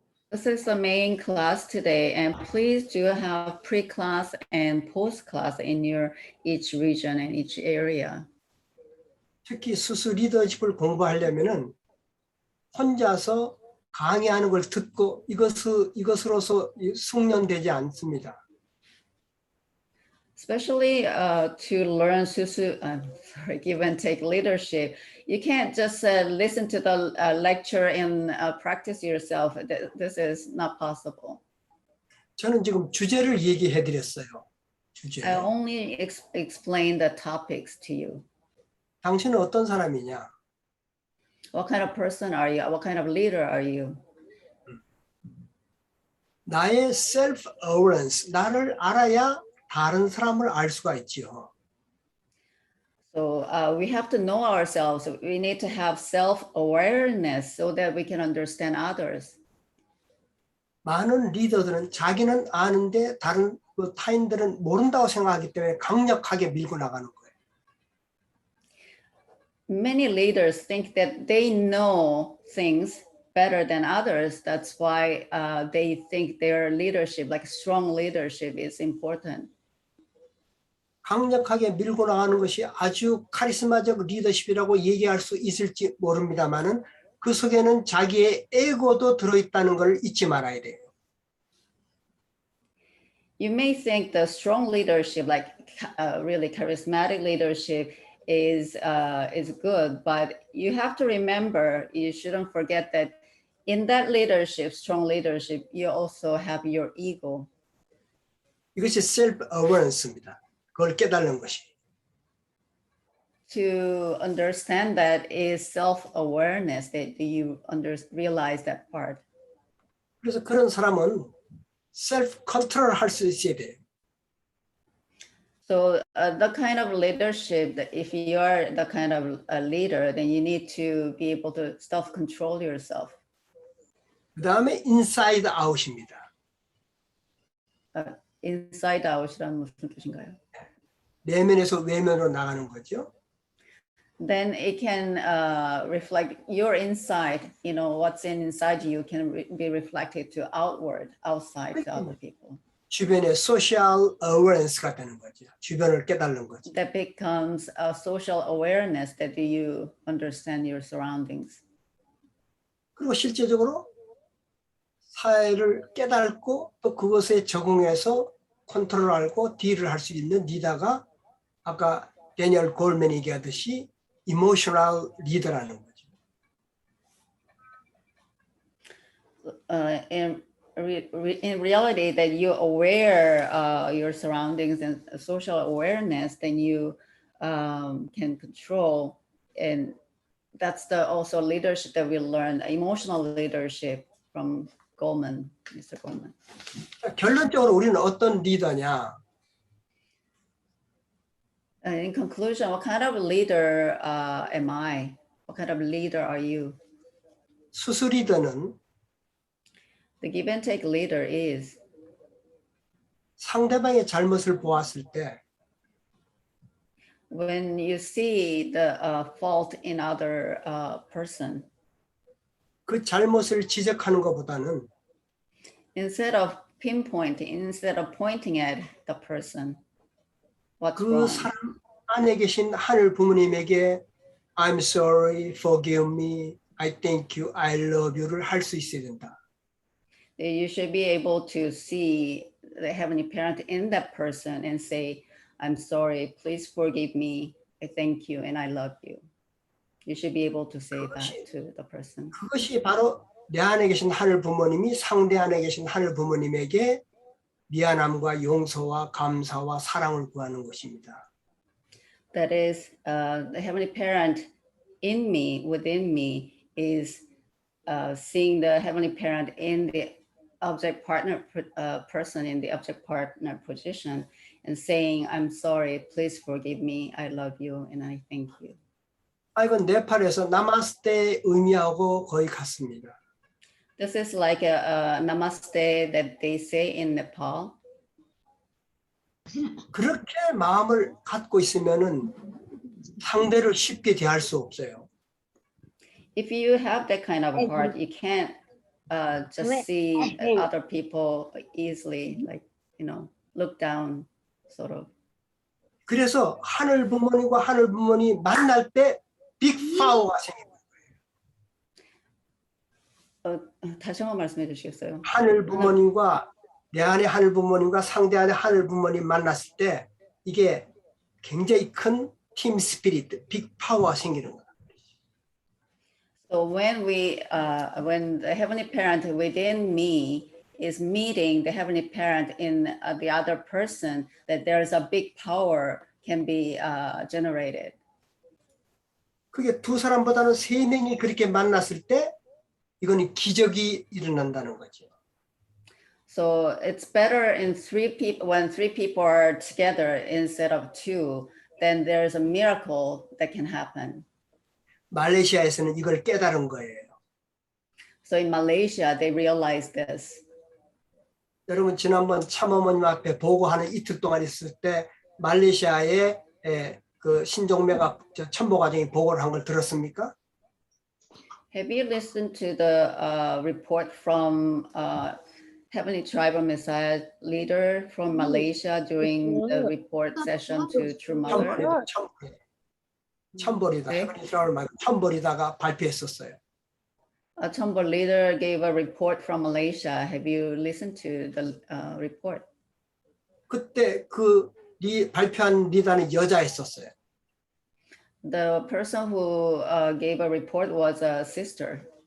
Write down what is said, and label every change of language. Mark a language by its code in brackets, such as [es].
[en] This is the main class today, and please do have pre-class and post-class in your each region and each area. [ko] 특히 스스 리더십을 공부하려면은 혼자서 강의하는 걸 듣고 이것으로서 숙련되지 않습니다. [en] Especially to learn give and take leadership. You can't just listen to the lecture and practice yourself. This is not possible. [ko] 저는 지금 주제를 얘기해 드렸어요. 주제. [en] I only explain the topics to you. [ko] 당신은 어떤 사람이냐? [en] What kind of person are you? What kind of leader are you? [ko] 나의 self-awareness, 나를 알아야 다른 사람을 알 수가 있지요. [en] So we have to know ourselves. We need to have self-awareness so that we can understand others. [ko] 많은 리더들은 자기는 아는데 다른 타인들은 모른다고 생각하기 때문에 강력하게 밀고 나가는 거예요. [en] Many leaders think that they know things better than others. That's why they think their leadership, like strong leadership, is important. [ko] 강력하게 밀고 나가는 것이 아주 카리스마적 리더십이라고 얘기할 수 있을지 모릅니다만은 그 속에는 자기의 에고도 들어있다는 걸 잊지 말아야 돼요. [en] You may think the strong leadership, like really charismatic leadership, is good, but you have to remember, you shouldn't forget that in that leadership, strong leadership, you also have your ego. [ko] 이것이 self-awareness입니다. 그걸 깨달는 것이. [en] To understand that is self-awareness, that you realize that part. [ko] 그래서 그런 사람은 self-control 할 수 있어야 돼요. [en] So the kind of leadership, that if you are the kind of a leader, then you need to be able to self-control yourself. [ko] 그 다음에 inside out입니다. Inside out이란 무슨 뜻인가요? 내면에서 외면으로 나가는 거죠. [en] Then it can reflect your inside, what's inside you can be reflected to outside to other people. [ko] 주변의 social awareness가 되는 거죠. 주변을 깨달는 거죠. [en] That becomes a social awareness that you understand your surroundings. [ko] 그리고 실제적으로 사회를 깨닫고 또 그것에 적응해서 컨트롤하고 딜을 할 수 있는 리더가 아까 데니얼 골맨이 얘기하듯이 이모셔널 리더라는 거죠. [en] In reality, that you're aware your surroundings and social awareness, then you can control, and that's the also leadership that we learn, emotional leadership from Goldman, Mr. Goldman. [ko] 결론적으로 우리는 어떤 리더냐? [en] In conclusion, what kind of leader am I? What kind of leader are you? [ko] 수수 리더는 [en] The give and take leader is [ko] 상대방의 잘못을 보았을 때 [en] when you see the fault in other person, [ko] 그 잘못을 지적하는 것보다는 [en] instead of pinpointing, instead of pointing at the person, what's 그 wrong? [ko] 사람 안에 계신 하늘 부모님에게 [en] I'm sorry, forgive me, I thank you, I love you [ko] 를 할 수 있어야 된다. [en] You should be able to see the heavenly parent in that person and say, I'm sorry, please forgive me, I thank you, and I love you. You should be able to say that to the person. [ko] 그것이 바로 내 안에 계신 하늘 부모님이 상대 안에 계신 하늘 부모님에게 미안함과 용서와 감사와 사랑을 구하는 것입니다. [en] That is, the heavenly parent in me, within me, is seeing the heavenly parent in the object partner person in the object partner position and saying, I'm sorry, please forgive me, I love you, and I thank you. [ko] 이건 네팔에서 나마스테 의미하고 거의 같습니다. [en] This is like a namaste that they say in Nepal. [ko] 그렇게 마음을 갖고 있으면은 상대를 쉽게 대할 수 없어요. [en] If you have that kind of heart, you can't just see other people easily, like, you know, look down, sort of. [ko] 그래서 하늘 부모님과 하늘 부모님이 만날 때 빅 파워가 생깁니다. 다시 한번 말씀해 주시겠어요? 하늘 부모님과 내 안에 하늘 부모님과 상대 안에 하늘 부모님 만났을 때 이게 굉장히 큰 팀 스피릿, 빅 파워가 생기는 거예요. [en] So when when the heavenly parent within me is meeting the heavenly parent in the other person, that there is a big power can be generated. [ko] 그게 두 사람보다는 세 명이 그렇게 만났을 때 이거는 기적이 일어난다는 거죠. [en] So it's better in three people when three people are together instead of two. Then there's a miracle that can happen. [ko] 말레이시아에서는 이걸 깨달은 거예요. [en] So in Malaysia, they realized this. [ko] 여러분 지난번 참어머님 앞에 보고하는 이틀 동안 있을 때 말레이시아의 그 신종매가 천보과정이 보고를 한 걸 들었습니까? [en] Have you listened to the report from Heavenly Tribal Messiah leader from Malaysia during the report session to True Mother? [ko] 천벌이다. 헤븐리 트라블 말고 천벌이다가 발표했었어요. [en] A Chambal leader gave a report from Malaysia. Have you listened to the report? [ko] 그때 그 발표한 리더는 여자였었어요. [en] The person who gave a report was a sister.